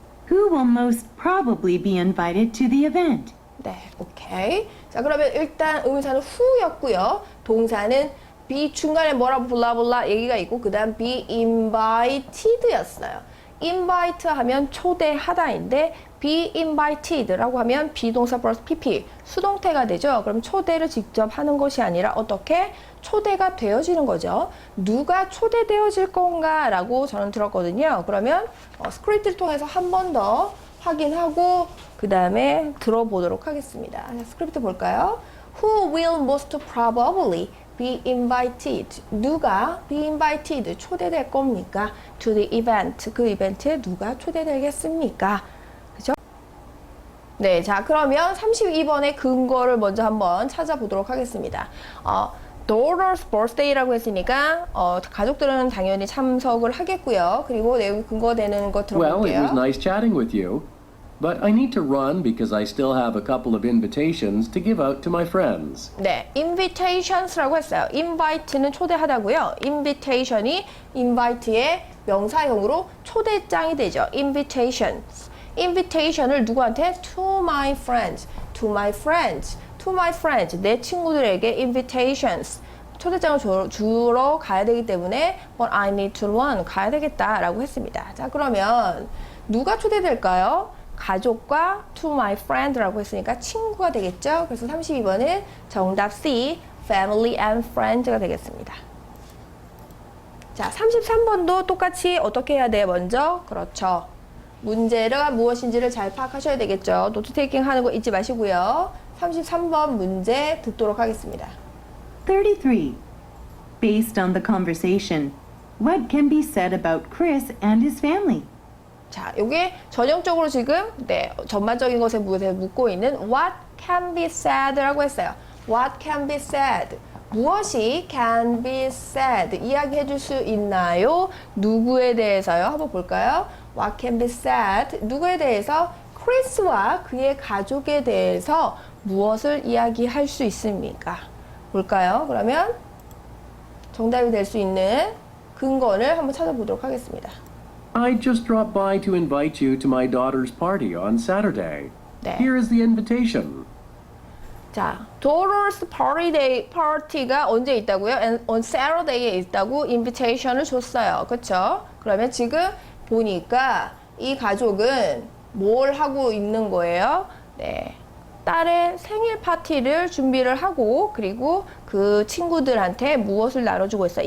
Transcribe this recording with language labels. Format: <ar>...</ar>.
<en>Who will most probably be invited to the event?</en> <ko>네, 오케이. 자, 그러면 일단 의문사는 who였고요. 동사는 be 중간에 뭐라고 블라블라 얘기가 있고 그 다음</ko> <en>be invited</en> <ko>였어요. invite 하면 초대하다인데</ko> <en>be invited</en> <ko>라고 하면 비동사 플러스 pp 수동태가 되죠. 그럼 초대를 직접 하는 것이 아니라 어떻게 초대가 되어지는 거죠. 누가 초대되어질 건가 라고 저는 들었거든요. 그러면 스크립트를 통해서 한 번 더 확인하고 그 다음에 들어보도록 하겠습니다. 스크립트 볼까요?</ko> <en>Who will most probably be invited?</en> <ko>누가</ko> <en>be invited</en> <ko>초대될 겁니까?</ko> <en>To the event.</en> <ko>그 이벤트에 누가 초대되겠습니까? 그죠? 네, 자 그러면 32번의 근거를 먼저 한번 찾아보도록 하겠습니다.</ko> <en>daughter's birthday</en> <ko>라고 했으니까 가족들은 당연히 참석을 하겠고요. 그리고 내용 근거되는 거</ko> <en>Well, it was</en> <ko>들어볼게요.</ko> <en>nice chatting with you, but I need to run because I still have a couple of invitations to give out to my friends.</en> <ko>네, invitations라고 했어요. invite는 초대하다고요. invitation이 invite의 명사형으로 초대장이 되죠.</ko> <en>invitations. invitation을</en> <ko>누구한테?</ko> <en>to my friends. to my friends. to my friends.</en> <ko>내 친구들에게</ko> <en>invitations.</en> <ko>초대장을 주러 가야 되기 때문에</ko> <en>but I need to run.</en> <ko>가야 되겠다라고 했습니다. 자, 그러면 누가 초대될까요? 가족과</ko> <en>to my friend</en> <ko>라고 했으니까 친구가 되겠죠. 그래서 32번은 정답 C,</ko> <en>family and friends</en> <ko>가 되겠습니다. 자, 33번도 똑같이 어떻게 해야 돼요? 먼저 그렇죠. 문제가 무엇인지를 잘 파악하셔야 되겠죠. 노트 테이킹 하는 거 잊지 마시고요. 33번 문제 듣도록 하겠습니다. 33. Based on the conversation, what can be said about Chris and his family? 자, 이게 전형적으로 지금 전반적인 것에 묻고 있는</ko> <en>what can be said</en> <ko>라고 했어요.</ko> <en>What can be said?</en> <ko>무엇이</ko> <en>can be said?</en> <ko>이야기해 줄 수 있나요? 누구에 대해서요? 한번 볼까요?</ko> <en>What can be said?</en> <ko>누구에 대해서? 크리스와 그의 가족에 대해서 무엇을 이야기할 수 있습니까? 볼까요? 그러면 정답이 될 수 있는 근거를 한번 찾아보도록 하겠습니다.</ko> <en>I just dropped by to invite you to my daughter's party on Saturday.</en> <ko>네.</ko> <en>Here is the invitation.</en> <ko>자, daughter's party가 언제 있다고요?</ko> <en>And on Saturday</en> <ko>에 있다고 invitation을 줬어요. 그렇죠? 그러면 지금 보니까 이 가족은 뭘 하고 있는 거예요? 네. 딸의 생일 파티를 준비를 하고 그리고 그 친구들한테 무엇을 나눠주고 있어요?</ko>